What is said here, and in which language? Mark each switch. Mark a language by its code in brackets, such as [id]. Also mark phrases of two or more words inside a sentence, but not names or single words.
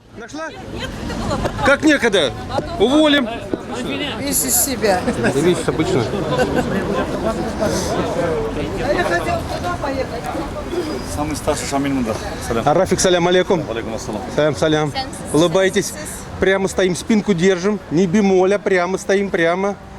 [ru] Нашла? Как некогда? Уволим. Весь из себя. Видишь, обычно. Я хотел туда поехать. Самый старший Шамиль Мундар. Салям. Рафик, [ar] سلام عليكم. عليكم السلام. سلام، سلام. [ru] Улыбайтесь. Прямо стоим, спинку держим. Не бемоля, прямо стоим, прямо.